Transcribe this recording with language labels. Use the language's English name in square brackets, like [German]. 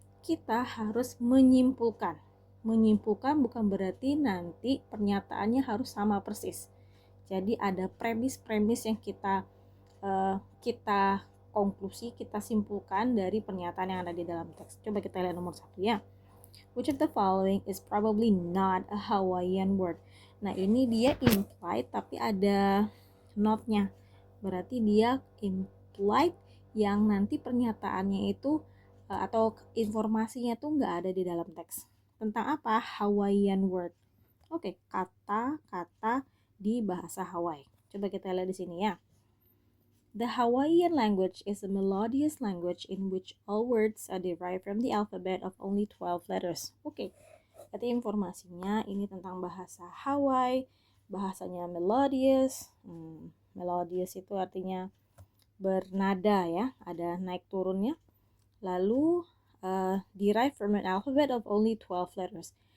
[Indonesian] Kita harus menyimpulkan. Menyimpulkan bukan berarti nanti pernyataannya harus sama persis. Jadi ada premis-premis yang kita konklusi, kita simpulkan dari pernyataan yang ada di dalam teks. Coba kita lihat nomor 1 ya. [English] Which of the following is probably not a Hawaiian word? [Indonesian] Nah, ini dia implied tapi ada not-nya. Berarti dia implied yang nanti pernyataannya itu atau informasinya tuh nggak ada di dalam teks. Tentang apa? Hawaiian word. Oke, kata-kata di bahasa Hawaii. Coba kita lihat di sini ya. [English] The Hawaiian language is a melodious language in which all words are derived from the alphabet of only 12 letters. [Indonesian] Oke, berarti informasinya ini tentang bahasa Hawaii, bahasanya melodious. Melodious itu artinya bernada ya, ada naik turunnya. Lalu [English] derived from an alphabet of only 12 letters.